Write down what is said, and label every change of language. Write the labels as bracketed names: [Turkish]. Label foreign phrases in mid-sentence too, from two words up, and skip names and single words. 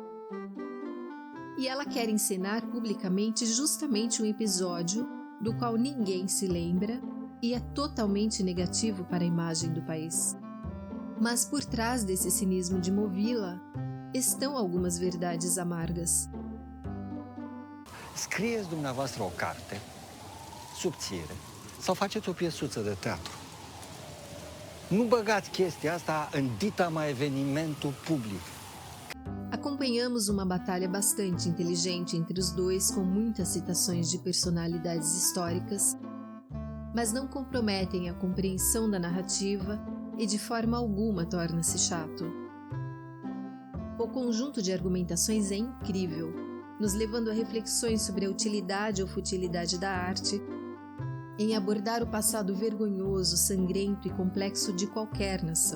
[Portuguese] E ela quer encenar publicamente justamente um episódio do qual ninguém se lembra e é totalmente negativo para a imagem do país. Mas por trás desse cinismo de Movila estão algumas verdades amargas. [Romanian] Scrieți dumneavoastră o carte subțire sau faceți o piesuță de teatru. Nu băgați chestia asta în ditama evenimentul public. [Portuguese] Acompanhamos uma batalha bastante inteligente entre os dois, com muitas citações de personalidades históricas, mas não comprometem a compreensão da narrativa e de forma alguma torna-se chato. O conjunto de argumentações é incrível, nos levando a reflexões sobre a utilidade ou futilidade da arte, em abordar o passado vergonhoso, sangrento e complexo de qualquer nação.